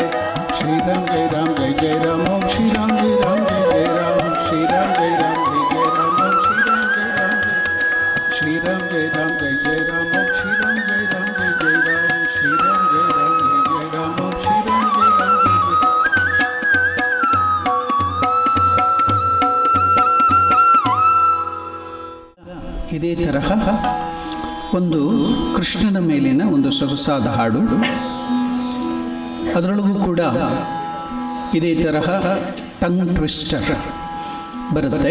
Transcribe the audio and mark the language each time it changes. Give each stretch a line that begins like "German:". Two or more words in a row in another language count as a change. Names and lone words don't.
Sanskrit: श्री राम जय राम जय जय राम. ओम श्री राम जय राम जय जय राम. श्री राम जय राम जय जय राम. ओम श्री राम जय राम जय. श्री राम जय राम जय जय राम. ओम श्री राम जय राम जय जय राम. श्री राम जय राम जय जय राम. ओम श्री राम जय राम जय जय.
Kannada: ಇದೇ ತರಹ ಒಂದು ಕೃಷ್ಣನ ಮೇಲಿನ ಒಂದು ಸೊಗಸಾದ ಹಾಡು, ಅದರೊಳಗೂ ಕೂಡ ಇದೇ ತರಹ
English: tongue twister
Kannada: ಬರುತ್ತೆ.